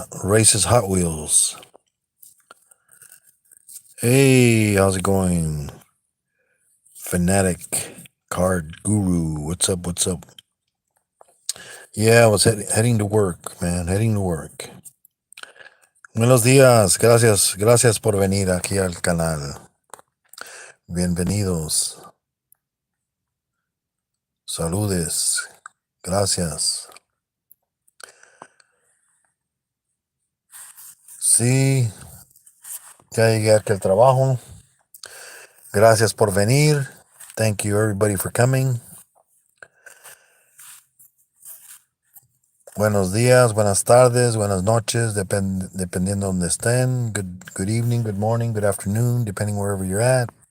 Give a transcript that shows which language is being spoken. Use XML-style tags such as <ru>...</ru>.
<en>Races Hot Wheels. Hey, how's it going? Fanatic Card Guru, what's up? Yeah, I was heading to work, man.</en> <es>Buenos días, gracias por venir aquí al canal. Bienvenidos. Saludes. Gracias. Sí, ya llegué aquí al trabajo. Gracias por venir.</es> <en>Thank you everybody for coming.</en> <es>Buenos días, buenas tardes, buenas noches, dependiendo donde estén.</es> <en>Good evening, good morning, good afternoon, depending wherever you're at.</en>